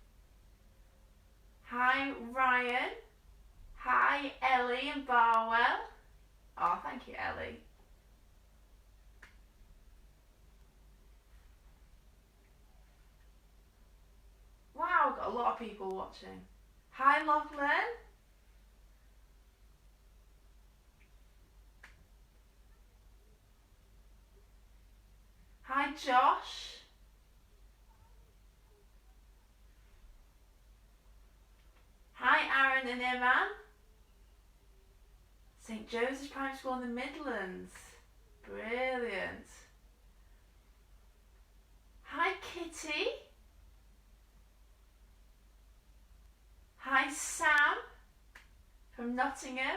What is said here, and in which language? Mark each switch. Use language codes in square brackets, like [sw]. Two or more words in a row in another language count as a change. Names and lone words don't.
[en] Hi Ryan. Hi Ellie and Barwell. Oh, thank you Ellie. Wow, got a lot of people watching. Hi Lachlan. Hi Josh. Hi Aaron and Iman. St Joseph's Primary School in the Midlands. Brilliant. Hi Kitty. Hi Sam from Nottingham.